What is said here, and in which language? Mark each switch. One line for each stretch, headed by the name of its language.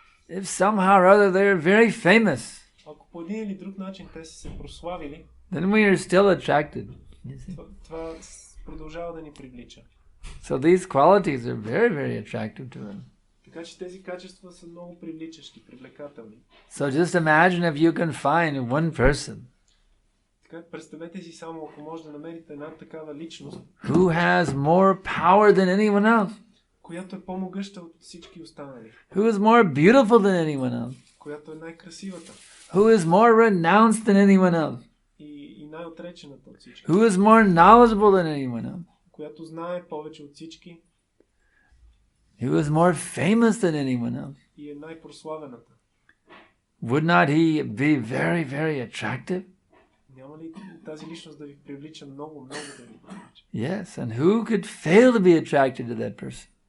English: if somehow or other they are very famous,
Bulgarian: ако по един или друг начин те са се прославили,
English: then we are still attracted.
Bulgarian: това продължава да ни привлича.
English: So these qualities are very, very attractive to them.
Bulgarian: Така че тези качества са много привличащи, привлекателни.
English: So just imagine if you can find one person
Bulgarian: Така, представете си само, ако може да намерите една такава личност,
English: who has more power than anyone else,
Bulgarian: която е по-могъща от всички останали,
English: who is more beautiful than anyone else,
Bulgarian: която е най-красивата
English: who is more renounced than anyone else,
Bulgarian: и най-отречената от всички,
English: who is more knowledgeable than anyone else,
Bulgarian: която знае повече от всички
English: who is more famous than anyone else.
Bulgarian: и е най-прославената.
English: Would not he be very, very attractive?
Bulgarian: Няма ли тази личност да ви привлича много, много да ви привлича?
English: Yes, and who could fail to be attracted to that person?